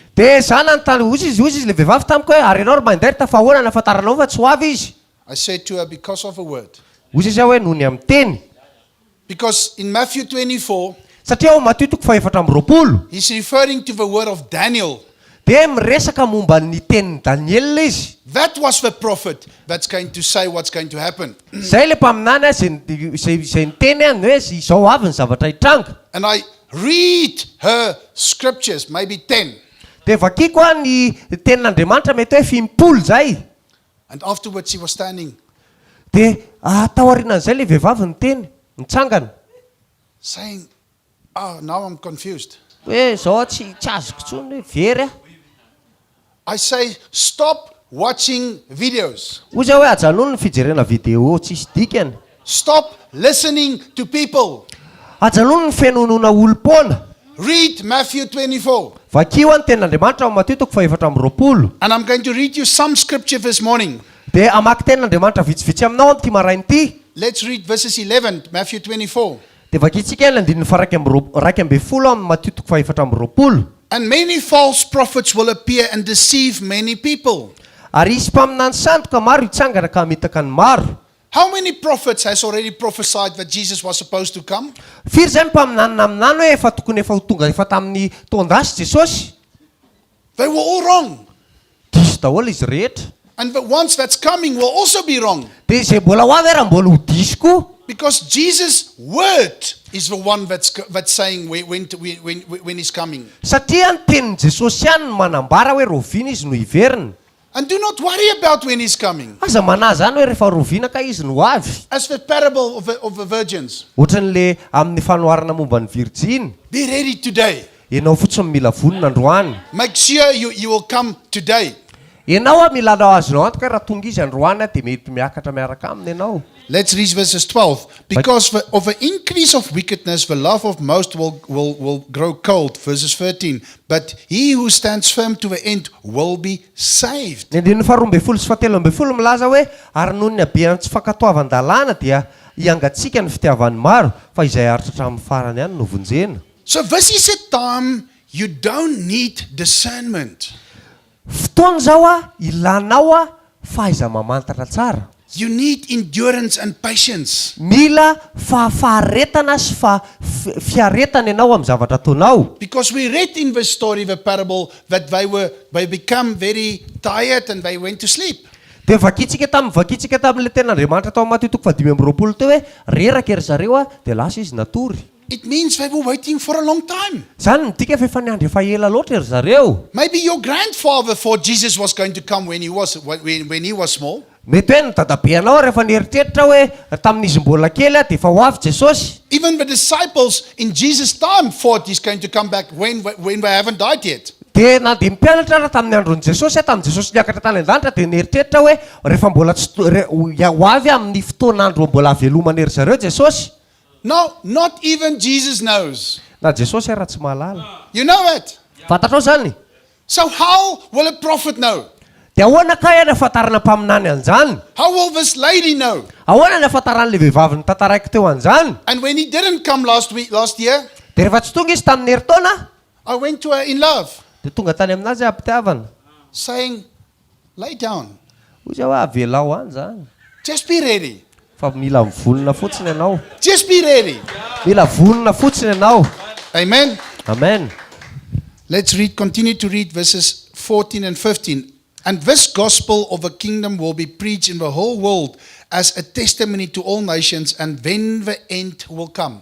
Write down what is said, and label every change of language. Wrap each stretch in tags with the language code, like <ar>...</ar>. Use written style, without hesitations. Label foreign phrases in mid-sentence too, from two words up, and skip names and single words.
<mg>dia zany anontany ozy izy le vehivavy tamiko hoe ary ianao ry Myndert fa ahoana ny afantaranao fa tsy ho avy izy</mg> <en>I said to her, because of a word.</en> <mg>ozy izy hoe noho ny amin'ny teny</mg> <en>Because in Matthew 24,</en> <mg>satria ao Matio toko 4:20</mg> <en>he's referring to the word of Daniel.</en> <mg>dia miresaka momba ny tenin'ny Daniela izy</mg> <en>That was the prophet that's going to say what's going to happen.</en> <mg>zay le mpaminany a zay niteny any hoe izao avy ny zavatra hitranga</mg> <en>And I read her scriptures, maybe 10.</en> <mg>dia vakiko a ny tenin'Andriamanitra mety hoe 50 zay</mg> <en>And afterwards she was standing</en> <mg>dia tao aorianan'izay le vehivavy ny teny nitsangana</mg> <en>saying, oh, now I'm confused.</en> <mg>hoe zao tsy azoko tsony hoe very a</mg> <en>I say, stop watching videos.</en> <mg>ozy hoe ajanony ny fijerena video tsisy dikany</mg> <en>Stop listening to people.</en> <mg>ajanony ny fenonona olo-pona</mg> <en>Read Matthew 24.</en> <mg>vakio a ny tenin'Andriamanitra ao Matio toko 4:20</mg> <en>And I'm going to read you some scripture this morning.</en> <mg>dia amaky tenin'Andriamanitra vitsivitsy aminao amty marain'ity</mg> <en>Let's read verses 11, Matthew 24.</en> <mg>dia vakitsika ny andininy fa 2:10 amin'ny Matio toko 4:20</mg> <en>And many false prophets will appear and deceive many people.</en> <mg>ary isy mpaminany sandoka maro hitsangana ka hamitaka ny maro</mg> <en>How many prophets has already prophesied that Jesus was supposed to come?</en> <mg>firy zay ny mpaminanina aminany hoe efa tokony efa ho tonga efa tamin'ny tondasy jesosy</mg> <en>They were all wrong.</en> <mg>diso daholo izy rehetra</mg> <en>And the ones that's coming will also be wrong.</en> <mg>dia izay mbola ho avy raha mbola ho diso koa</mg> <en>Because Jesus' word is the one that's saying when he's coming.</en> <mg>satria ny tenin'i jesosy ihany no manambara hoe roviana izy no hiveriny</mg> <en>And do not worry about when he's coming.</en> <mg>aza manahy zany hoe rehefa roviana ka izy no avy</mg> <en>As the parable of the virgins.</en> <mg>ohatran'le amin'ny fanoharana momba ny virjiny</mg> <en>Be ready today.</en> <mg>ianao fotsiny mila vonina androany</mg> <en>Make sure you will come today.</en> <mg>ianao a milanao azonao antoka hoe raha tonga izy androany dia mety miakatra miaraka aminy ianao</mg> <en>Let's read verses 12. Because of the increase of wickedness, the love of most will grow cold. Verses 13. But he who stands firm to the end will be saved.</en> <mg>ny andininy 12 sy 13 milaza hoe ary noho ny abeany tsy fankatoavan-dalàna dia iangatsika ny fitiavan'ny maro fa izay aritra hatramin'ny farany ihany no vonjena</mg> <en>So this is a time you don't need discernment.</en> <mg>fotoana zao a ilanao a fahaiza mamantatra tsara</mg> <en>You need endurance and patience.</en> <mg>mila faharetana sy fiaretana ianao amin'ny zavatra ataonao</mg> <en>Because we read in the story, the parable, that they become very tired and they went to sleep.</en> <mg>dia vakitsika tamin'le ten'Andriamanitra tao Matio toko 5:20 teo hoe reraka ery zareo a dia lasa izy natory</mg> <en>It means they were waiting for a long time.</en> <mg>zany midika fa efa niandry efa ela loatra ery zareo</mg> <en>Maybe your grandfather thought Jesus was going to come when he was small.</en> <mg>mety hoe ny dadabeanao rehefa nieritreritra hoe tamin'izy mbola kely a dia efa ho avy jesosy</mg> <en>Even the disciples in Jesus' time thought he's going to come back when they haven't died yet.</en> <mg>Dia na dia mpianatra raha tamin'ny andron'i Jesosy tamin'ny Jesosy niakatra tany an-danitra dia nieritreritra hoe rehefa mbola ho avy amin'ny fotoan'andro mbola havelomanery zareo Jesosy.</mg> <en>No, not even Jesus knows.</en> <mg>Na Jesosy raha tsy mahalala.</mg> <en>You know it.</en> <mg>Fantatrao zany.</mg> <en>So how will a prophet know?</en> <mg>Dia ahoana kay ny ahafantarana mpaminany an'izany?</mg> <en>How will this lady know?</en> <mg>Ahoana ny ahafantaran'ilay vehivavy nitantaraiko teo an'izany?</mg> <en>And when he didn't come last year,</en> <mg>Dia rehefa tsy tonga izy tamin'ny herintaona,</mg> <en>I went to her in love,</en> <mg>dia tonga tany aminazy ampitiavana.</mg> <en>saying, lay down.</en> <mg>Hoy hoe avelao any zany.</mg> <en>Just be ready.</en> <mg>Fa mila vonona fotsiny ianao.</mg> <en>Just be ready.</en> <mg>Mila vonona fotsiny ianao.</mg> <en>Amen.</en> <mg>Amen.</mg> <en>Let's continue to read verses 14 and 15. And this gospel of the kingdom will be preached in the whole world as a testimony to all nations, and then the end will come.</en>